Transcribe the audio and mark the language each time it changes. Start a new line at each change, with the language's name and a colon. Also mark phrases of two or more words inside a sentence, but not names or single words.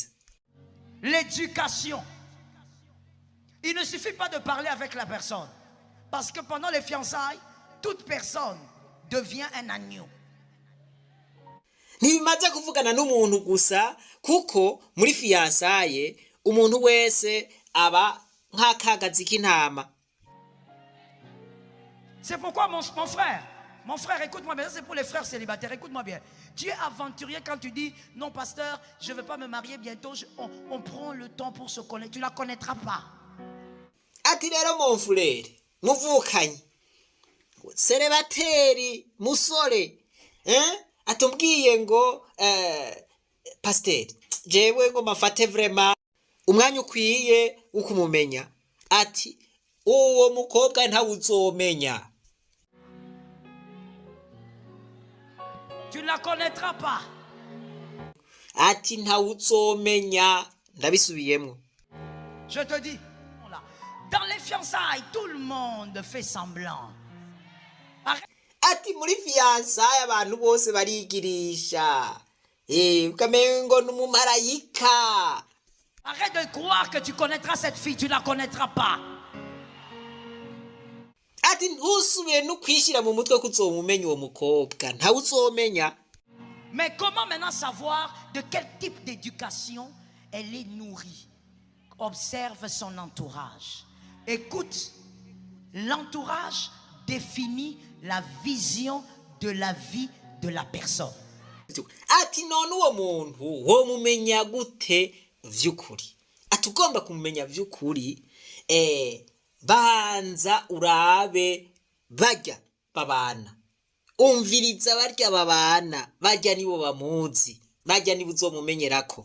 French: L'éducation. Il ne suffit pas de parler avec la personne. Parce que pendant les fiançailles, toute personne devient un agneau.
Rundi: ntibimaze kuvugana n'umuntu gusa kuko muri fiyansaye umuntu wese aba nk'akagazi k'intama.
French: C'est pourquoi mon frère, écoute-moi bien, ça c'est pour les frères célibataires, écoute-moi bien. Tu es aventurier quand tu dis, non pasteur, je ne vais pas me marier bientôt, on prend le temps pour se connaître, tu ne la connaîtras pas.
Rundi: Ati rero
French: mon frère,
Rundi: muvukanye, célibataire, musore, atumbwiye ngo pasteur, jewe ngo mafate vraiment umwanya ukwiye ukumumenya. Ati uwo mukobwa ntawe uzomenya.
French: Tu ne la connaîtras pas.
Rundi: Ati ntawe uzomenya. Ndabisubiyemo.
French: Je te dis, dans les fiançailles, tout le monde fait semblant.
Rundi: Ati muri fiançailles abantu bose barigirisha. Ukamengo n'umumarayika.
French: Arrête de croire que tu connaîtras cette fille, tu ne la connaîtras pas.
Rundi: Ati ntusubiye no kwishira mu mutwe ko uzomumenya uwo mukobwa, ntawe uzomenya.
French: Mais comment maintenant savoir de quel type d'éducation elle est nourrie? Observe son entourage. Écoute, l'entourage définit la vision de la vie de la personne.
Rundi: Ati none uwo muntu wo mumenya gute vy'ukuri? Ati ugomba kumenya vy'ukuri, banza urabe barya babana. Umviriza barya babana, barya nibo bamuzi, barya nibo uzomumenyerako.